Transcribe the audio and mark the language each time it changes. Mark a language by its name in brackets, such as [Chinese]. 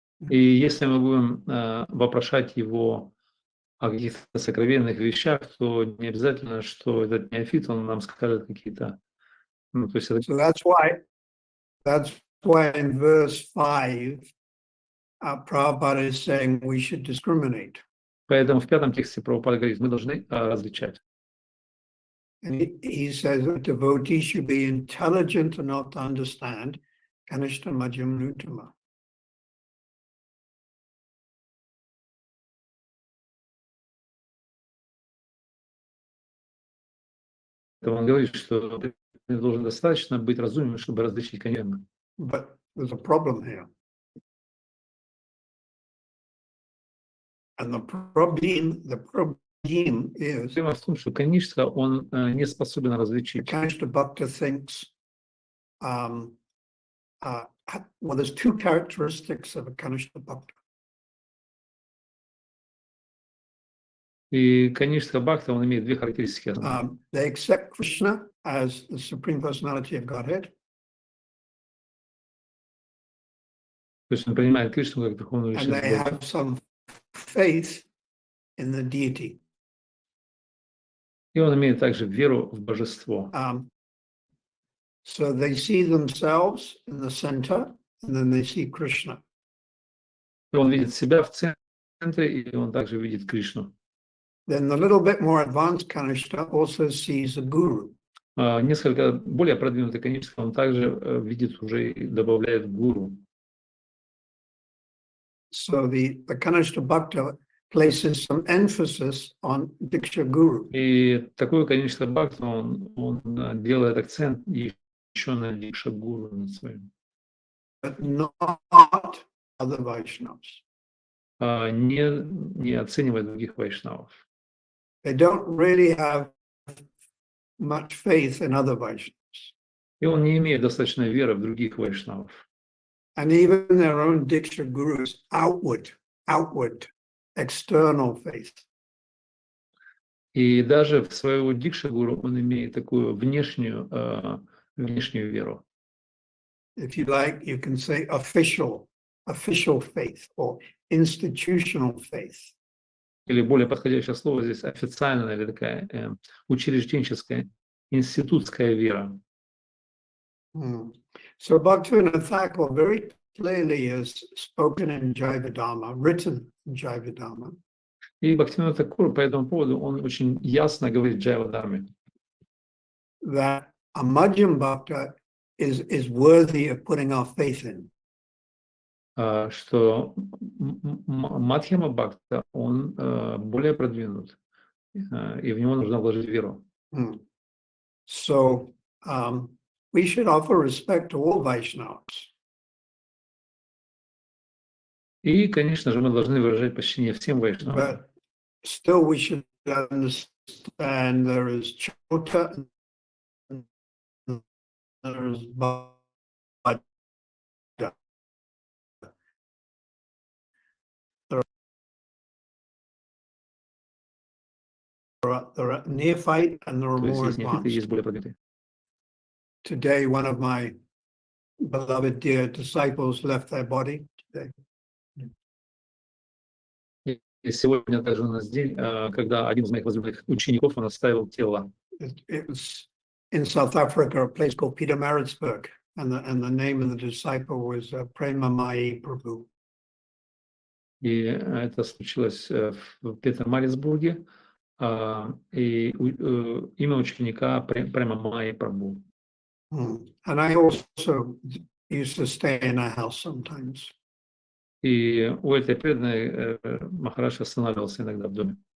[Russian] И если мы будем вопрошать его о каких-то сокровенных вещах, то не обязательно, что этот неофит, он нам скажет какие-то... то есть это... [English] So that's why in verse 5, Prabhupada is saying we should discriminate. [Russian] Поэтому в 5 тексте Прабхупада говорит, мы должны различать. [English] And he says a devotee should be intelligent enough to understand Kanishta, Madhyama, and Uttama. [Russian] Он говорит, что ты должен достаточно быть разумным, чтобы различить канишку. [English] But there's a problem here. And the problem is [Russian] Проблема в том, что канишка, он не способен различить. [English] Kanishta Bhakta thinks, well, there's 2 characteristics of a Kanishta Bhakta. [Russian] И Канишка Бхакта, он имеет две характеристики. [English] They accept Krishna as the Supreme Personality of Godhead, [Russian] То есть он принимает Кришну как Верховную [English] and [Russian] Личность [English] they [Russian] Бога. [English] have some faith in the deity. [Russian] И он имеет также веру в божество. [English] So they see themselves in the center, and then they see Krishna. [Russian] И он видит себя в центре, и он также видит Кришну. [English] Then the little bit more advanced Kanishta also sees a guru. [Russian] Несколько более продвинутый Канишка, он также видит уже и добавляет гуру. [English] So the Kanishta Bhakta places some emphasis on Diksha Guru. [Russian] И такой, конечно, Бхакта, он делает акцент еще на Дикша Гуру над своим. [English] But not other Vaishnavas. [Russian] Не оценивает других вайшнавов. [English] They don't really have much faith in other Vaishnavas. [Russian] И он не имеет достаточной веры в других вайшнавов. [English] And even their own Diksha Gurus, outward, external faith. [Russian] И даже в своего Дикша Гуру он имеет такую внешнюю веру. [English] If you like, you can say official faith or institutional faith. [Russian] Или более подходящее слово здесь официальная или такая учрежденческая, институтская вера. [English] So Bhaktivinoda Thakur very clearly has spoken in Jivadhamma, written in Jivadhamma. [Russian] И Бхактивинода Тхакур по этому поводу он очень ясно говорит в Джайвадхарме, [English] That a Madhyam Bhakta is worthy of putting our faith in. [Russian] Что Мадхьяма Бхакта, он более продвинут, и в него нужно вложить веру. [English] So we should offer respect to all Vaishnavas. [Russian] И, конечно же, мы должны выражать почтение всем вайшнавам. [English] But still we should understand there is Chota and there is Bhaja. There are neophyte and there are [Russian] То есть [English] more [Russian] есть неофиты, есть [English] advanced. [Russian] более продвинутые. [English] Today, one of my beloved dear disciples left their body today. [Russian] И сегодня также у нас день, когда один из моих возлюбленных учеников, он оставил тело. [English] It was in South Africa, a place called Pietermaritzburg, and the name of the disciple was Premamai Prabhu. [Russian] И это случилось в Петермарицбурге, и имя ученика Премамайи Прабху. [English] And I also used to stay in a house sometimes. [Russian] И у этой преданной Махарадж останавливался иногда в доме.